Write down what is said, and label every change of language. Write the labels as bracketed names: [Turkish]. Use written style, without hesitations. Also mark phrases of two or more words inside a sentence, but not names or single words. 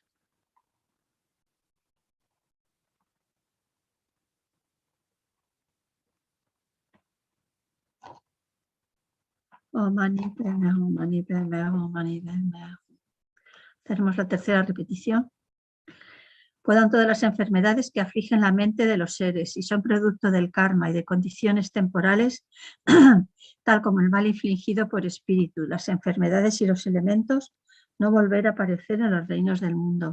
[Sanskrit] Om Mani Padme Hum, Mani Padme Hum, Mani Padme Hum. [Spanish] Hacemos la tercera repetición. Puedan todas las enfermedades que afligen la mente de los seres y son producto del karma y de condiciones temporales, tal como el mal infligido por espíritu, las enfermedades y los elementos, no volver a aparecer en los reinos del mundo.